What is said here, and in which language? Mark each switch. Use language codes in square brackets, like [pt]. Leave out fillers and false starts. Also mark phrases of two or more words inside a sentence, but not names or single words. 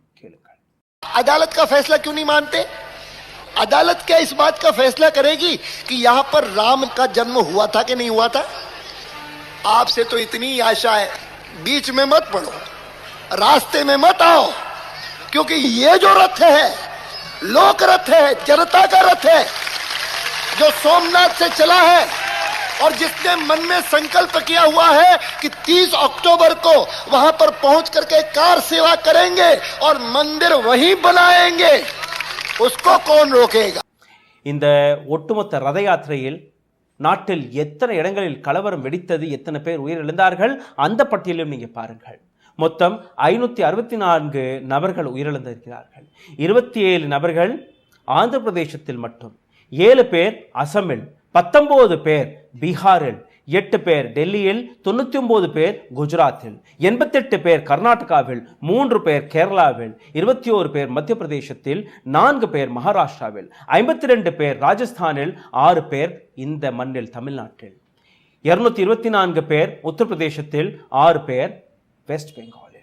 [ta] கேளுங்கள். [hi] अदालत का फैसला क्यों नहीं मानते? अदालत क्या इस बात का फैसला करेगी कि यहां पर राम का जन्म हुआ था कि नहीं हुआ था? आपसे तो इतनी आशा है, बीच में मत पड़ो, रास्ते में मत आओ, क्योंकि ये जो रथ है लोक रथ है, जनता का रथ है, जो सोमनाथ से चला है और जिसने मन में संकल्प किया हुआ है कि 30 अक्टूबर को वहां पर पहुंच करके कार सेवा करेंगे और मंदिर वहीं बनाएंगे, उसको कौन रोकेगा? [ta] இந்த ஒட்டுமொத்த ரத யாத்திரையில் நாட்டில் எத்தனை இடங்களில் கலவரம் வெடித்தது, எத்தனை பேர் உயிரிழந்தார்கள், அந்த பட்டியலும் நீங்க பாருங்கள். மொத்தம் 564 நபர்கள் உயிரிழந்திருக்கிறார்கள். 27 நபர்கள் ஆந்திர பிரதேசத்தில் மட்டும், 7 பேர் அசமில், 19 பேர் பீகாரில், 8 பேர் டெல்லியில், 99 பேர் குஜராத்தில், 88 பேர் கர்நாடகாவில், 3 பேர் கேரளாவில், 21 பேர் மத்திய பிரதேசத்தில், 4 பேர் மகாராஷ்டிராவில், 52 பேர் ராஜஸ்தானில், 6 பேர் இந்த மண்ணில் தமிழ்நாட்டில், 224 பேர் உத்தரப்பிரதேசத்தில், 6 பேர் வெஸ்ட் பெங்காலில்.